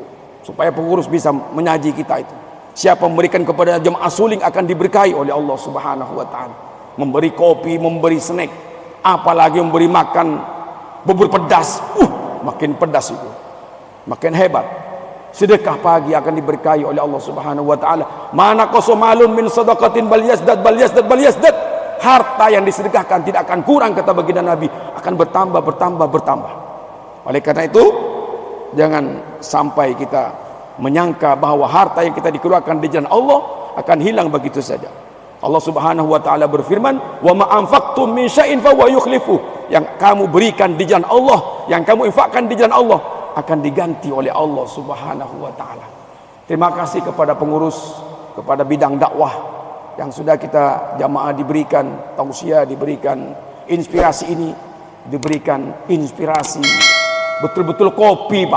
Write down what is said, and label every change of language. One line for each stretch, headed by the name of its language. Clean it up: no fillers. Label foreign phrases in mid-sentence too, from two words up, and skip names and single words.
Indonesian: Supaya pengurus bisa menyaji kita itu. Siapa memberikan kepada jemaah suling akan diberkahi oleh Allah
Arabic: سبحانه وتعالى.
Indonesian: Memberi kopi, memberi snack, apalagi memberi makan bubur pedas. Makin pedas itu. Makin hebat. Sedekah pagi akan diberkahi oleh Allah
Arabic: سبحانه وتعالى. ما نقص مال من صدقة بل يزداد بل يزداد بل يزداد.
Indonesian: Harta yang disedekahkan tidak akan kurang, kata baginda Nabi, akan bertambah bertambah bertambah. Oleh karena itu, jangan sampai kita menyangka bahwa harta yang kita dikeluarkan di jalan Allah akan hilang begitu saja. Allah
Arabic: سبحانه وتعالى
Indonesian: berfirman,
Arabic: "وما أنفقتم من شيء فهو يخلف."
Indonesian: Yang kamu berikan di jalan Allah, yang kamu infakkan di jalan Allah akan diganti oleh Allah
Arabic: سبحانه وتعالى.
Indonesian: Terima kasih kepada pengurus, kepada bidang dakwah yang sudah kita jamaah diberikan tausiah, diberikan inspirasi ini, diberikan inspirasi betul-betul kopi, Pak.